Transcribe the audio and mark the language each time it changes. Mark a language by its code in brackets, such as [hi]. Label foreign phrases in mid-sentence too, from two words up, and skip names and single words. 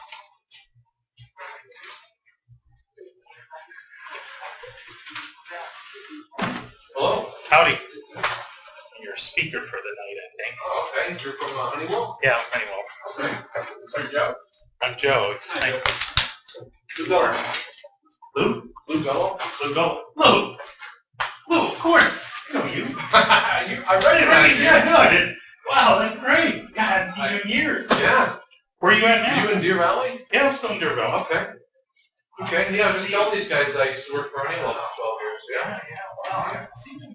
[en] Hello. Howdy. Your speaker for the night, I think. Oh, okay, you're from Honeywell? Yeah, Honeywell. Okay. Hey, Joe. I'm Joe. Lou Geller. Lou? Lou Geller? Lou, go. Lou! Lou, of course. I know you. You I recognize you. Yeah, good. Wow, that's great. Yeah, I haven't seen you in years. Yeah. Where are you at Are now? you in Deer Valley? Yeah, I'm still in Deerville. Okay. Okay, yeah, I was telling these guys I used to work for Honeywell for 12 years. Yeah. Wow, I haven't seen you.